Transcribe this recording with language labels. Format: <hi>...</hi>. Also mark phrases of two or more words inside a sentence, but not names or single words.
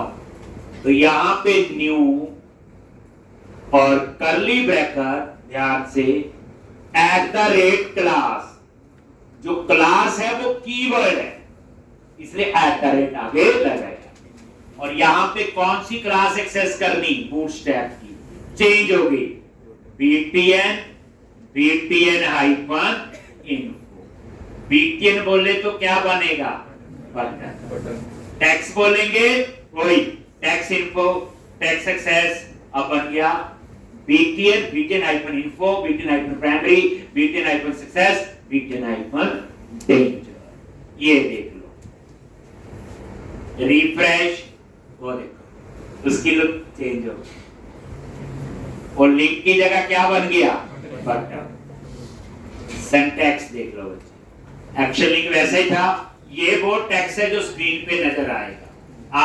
<hi>तो यहां पे न्यू और</hi> <en>curly bracket</en> <hi>ध्यान से, @class, जो क्लास है वो कीवर्ड है, इसलिए @ आगे लगाया। और यहां पे कौन सी क्लास एक्सेस करनी, बूटस्ट्रैप की, चेंज हो गई btn-info। btn बोले तो क्या बनेगा, बटन। टैक्स बोलेंगे वही</hi> <en>tax info, tax access,</en> <hi>अब बन गया btn-info, btn-primary, btn-success, btn-danger। ये देख लो, रिफ्रेश, वो देखो उसकी</hi> <en>look change</en> <hi>हो गई, और लिंक की जगह क्या बन गया, बटन। सिंटैक्स देख लो बच्चे,</hi> <en>action link</en> <hi>वैसे ही था, ये वो टेक्स्ट है जो स्क्रीन पे नजर आएगा।</hi>